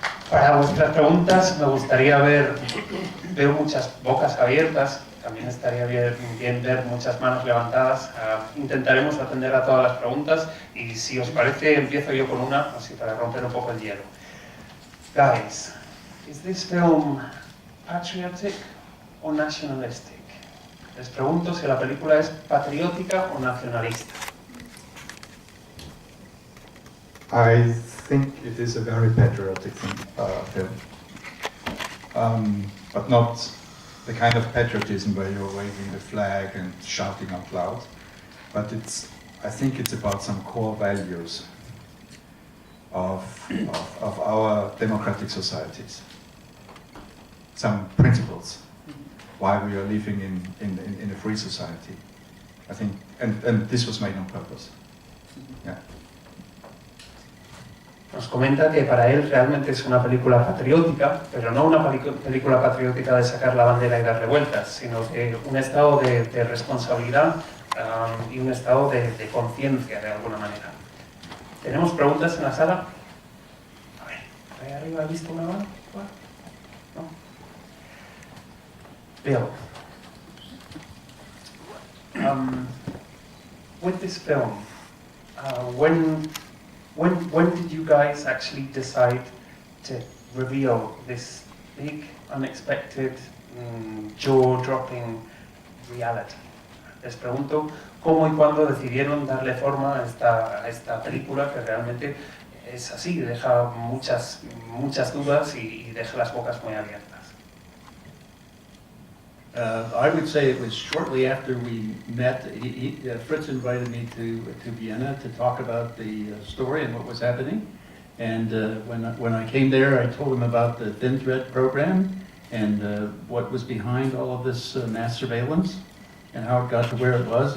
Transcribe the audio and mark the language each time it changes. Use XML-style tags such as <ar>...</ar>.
<es>Para vuestras preguntas me gustaría veo muchas bocas abiertas, también estaría bien ver muchas manos levantadas. Intentaremos atender a todas las preguntas y si os parece empiezo yo con una, así para romper un poco el hielo.</es> <en>Guys, is this film patriotic or nationalistic?</en> <es>Les pregunto si la película es patriótica o nacionalista.</es> <en>I think it is a very patriotic film, but not the kind of patriotism where you're waving the flag and shouting out loud. But I think it's about some core values of our democratic societies, some principles why we are living in a free society. I think, and this was made on purpose. Yeah.</en> <es>Nos comenta que para él realmente es una película patriótica, pero no una película patriótica de sacar la bandera y darle vueltas, sino de un estado de responsabilidad y un estado de conciencia de alguna manera. ¿Tenemos preguntas en la sala? A ver, ¿ahí arriba he visto una mano? ¿No?</es> <en>Bill, with this film, when did you guys actually decide to reveal this big, unexpected, jaw-dropping reality?</en> <es>Les pregunto cómo y cuándo decidieron darle forma a esta película que realmente es así, deja muchas dudas y deja las bocas muy abiertas.</es> <en>I would say it was shortly after we met. Fritz invited me to Vienna to talk about the story and what was happening. And when I came there, I told him about the Thin Thread program and what was behind all of this mass surveillance and how it got to where it was.</en>